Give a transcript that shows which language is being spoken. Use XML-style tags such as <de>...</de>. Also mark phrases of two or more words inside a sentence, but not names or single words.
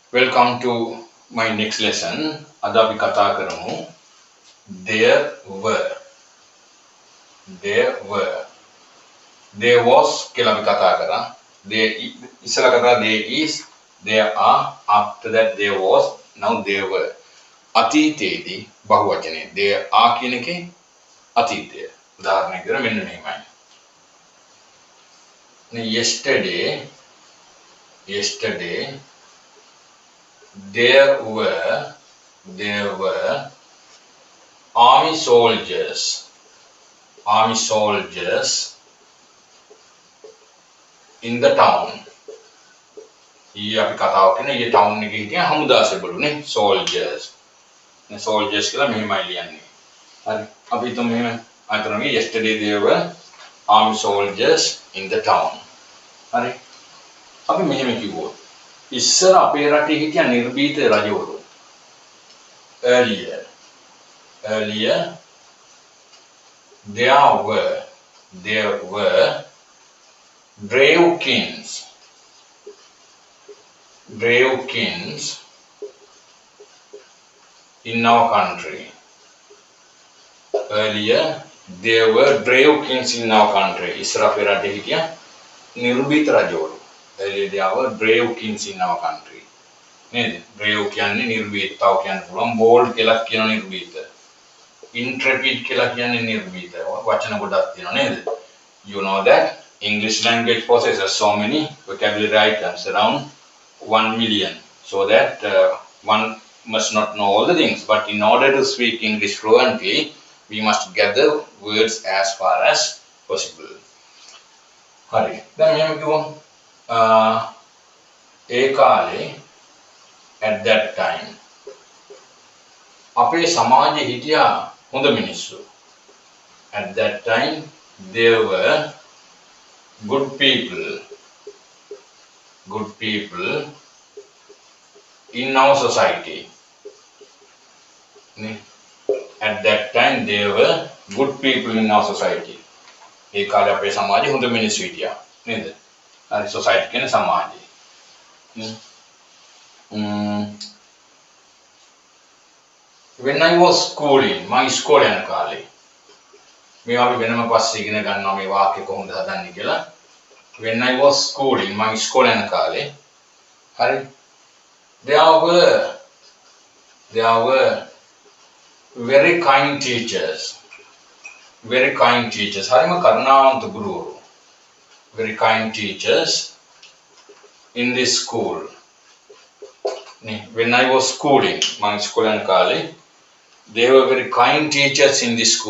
<en>Welcome to my next lesson.</en> <si>අද අපි කතා කරමු</si> <en>there were. There was</en> <si>කියලා අපි කතා කරා.</si> <en>There</en> <si>ඉස්සලා කතා</si> <en>there is, there are, after that there was, now there were.</en> <si>අතීතයේදී බහුවචනේ</si> <en>there are</en> <si>කියන එකේ අතීතය. උදාහරණයක් විදිහට මෙන්න මෙහෙමයි.</si> <en>Yesterday there were army soldiers in the town.</en> <si>ඊ අපි කතාව කරන ඊ town එකේ හිටිය හමුදා සෙබළුනේ soldiers. නේ soldiers කියලා මෙහෙමයි ලියන්නේ. හරි. අපි හිතමු මෙහෙම අතනගේ</si> <en>yesterday there were army soldiers in the town.</en> <si>හරි. අපි මෙහෙම කිව්වොත් ඉස්සර අපේ රටේ හිටිය නිර්භීත රජවරු.</si> <en>Earlier there were brave kings in our country. Earlier there were brave kings in our country.</en> <si>ඉස්සර අපේ රටේ හිටිය නිර්භීත රජවරු.</si> <en>Earlier there were brave kings in our country.</en> <si>නේද? brave කියන්නේ නිර්භීත. තව කියන්න පුළුවන් bold කියලා කියන නිර්භීත. intrepid කියලා කියන්නේ නිර්භීත. වචන ගොඩක් තියෙනවා නේද?</si> <en>You know that English language possesses so many vocabulary items, around 1 million. So that one must not know all the things. But in order to speak English fluently, we must gather words as far as possible.</en> <si>Hari. Then මෙහෙම කිව්වොත් ඒ කාලේ</si> <en>at that time</en> <si>අපේ සමාජයේ හිටියා හොඳ මිනිස්සු.</si> <en>At that time there were good people in our society. At that time there were good people in our society.</en> <si>ඒ කාලේ අපේ සමාජයේ හොඳ මිනිස්සු හිටියා නේද? හරි society කියන්නේ සමාජය.</si> <en>When I was schooling, my school</en> <si>යන කාලේ මේවා අපි වෙනම පස්සේ ඉගෙන ගන්නවා මේ වාක්‍ය කොහොමද හදන්නේ කියලා.</si> <en>When I was schooling, my school</en> <si>යන කාලේ හරි</si> <en>there were very kind teachers.</en> <si>හරිම කරුණාවන්ත ගුරුවරු.</si> <en>Very kind teachers in this school. When I was schooling, my school</en> <si>යන කාලේ</si> <en>there were very kind teachers in this school.</en>